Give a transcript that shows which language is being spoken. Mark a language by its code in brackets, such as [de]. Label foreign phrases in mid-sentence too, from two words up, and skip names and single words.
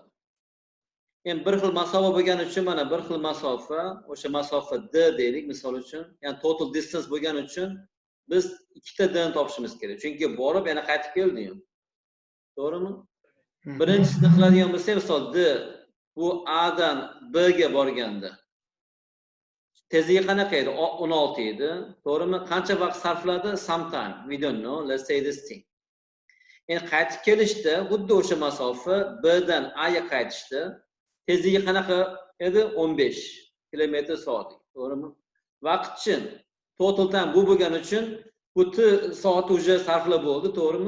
[uz] Endi bir xil masofa bo'lgani uchun mana bir xil masofa, o'sha masofa d deylik misol uchun, ya'ni [en] total distance [uz] bo'lgani uchun biz ikkita d ni topishimiz kerak. Chunki borib yana qaytib keldi-yu. To'g'rimi? Birinchisini qiladigan bo'lsak, misol d bu a dan b ga borganda tezligi qanaqa edi? 16 edi. To'g'rimi? Qancha vaqt sarfladi? [en] Sometime. We don't know. Let's say this thing. [uz] Endi qaytib kelishda xuddi o'sha masofa B dan A ga qaytishda tezligi qanaqa edi? 15 km/s. To'g'rimi? Vaqtchi [en] total time [uz] bu bo'lgani uchun bu soat uje sarflab bo'ldi, to'g'rimi?